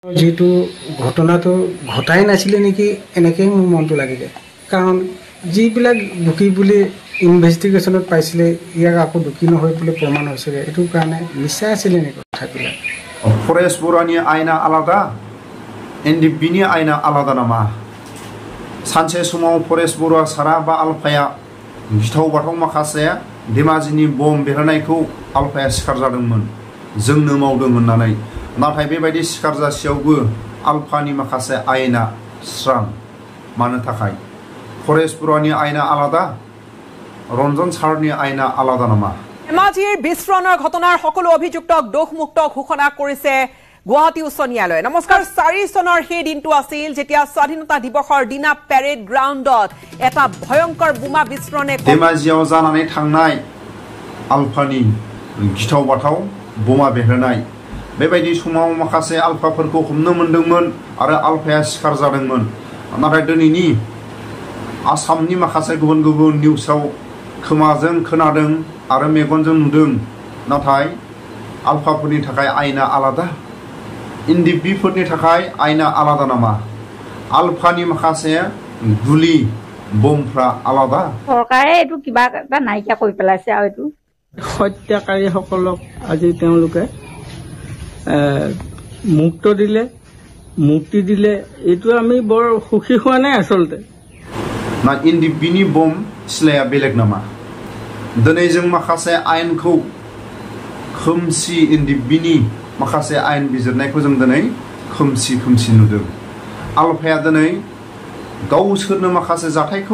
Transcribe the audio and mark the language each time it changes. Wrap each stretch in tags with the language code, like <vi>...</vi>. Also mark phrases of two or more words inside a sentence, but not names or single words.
<as>যেটো ঘটনাটো ঘটাই নাছিলে নেকি এনেকৈ মোৰ মনটো লাগিলে কাৰণ যিবিলাক দুখী বুলি ইনভেষ্টিগেশ্যনত পাইছিলে ইয়াক আকৌ দুখী নহয় বুলি প্ৰমাণ হৈছিলে এইটো কাৰণে মিছা আছিলে নেকি কথাবিলাক</as> <brx>फरेस्ट बर'नि आयेना आलादा एनडिबिनि आयेना आलादा नामा सानसे समाव फरेस्ट बर'आ सारा बा आलफाया गिथाव बाथाव माखासे धेमाजिनि बम बेरहोनायखौ आलफाया सिखार जादोंमोन जोंनो मावदों होननानै नाथाय बेबायदि सिखार जासेयावबो आलफानि माखासे आयेना स्रां मानो थाखाय फरेस्ट बर'नि आयेना आलादा रन्जन सारनि आयेना आलादा नामा</brx> <as>धेমাজিৰ বিস্ফোৰণৰ ঘটনাৰ সকলো অভিযুক্তক দোষমুক্ত ঘোষণা কৰিছে গুৱাহাটী উচ্চ ন্যায়ালয়ে। নমস্কাৰ 4 চনৰ সেই দিনটো আছিল যেতিয়া স্বাধীনতা দিৱসৰ দিনা পেৰেড গ্ৰাউণ্ডত এটা ভয়ংকৰ বোমা বিস্ফোৰণে</as> <brx>धेमाजियाव जानानै थांनाय आलफानि गिथाव बाथाव বোমা बेरहोनाय बेबायदि समाव माखासे आलफाफोरखौ हमनो मोनदोंमोन आरो आलफाया सिखार जादोंमोन नाथाय दिनैनि आसामनि माखासे गुबुन गुबुन निउसाव खोमाजों खोनादों आरो मेगनजों नुदों नाथाय आलफाफोरनि थाखाय आयेना आलादा इन्डिबिफोरनि थाखाय आयेना आलादा नामा आलफानि माखासे गुलि बमफ्रा आलादा</brx> <as>চৰকাৰে এটু কিবা এটা নাইকিয়া কৰি পেলাইছে আৰু এটু হত্যাকাৰীসকলক আজি তেওঁলোকে মুক্তি দিলে এটু আমি বৰ সুখী হোৱা নাই আসলতে</as> <brx>ना इन्डिबिनि बम सिलाया बेलेग नामा दिनै जों माखासे आयेनखौ खोमसि इन्डिबिनि माखासे आयेन बिजिरनायखौ जों दिनै खोमसि नुदों आलफाया दिनै गावसोरनो माखासे जाथायखौ</brx>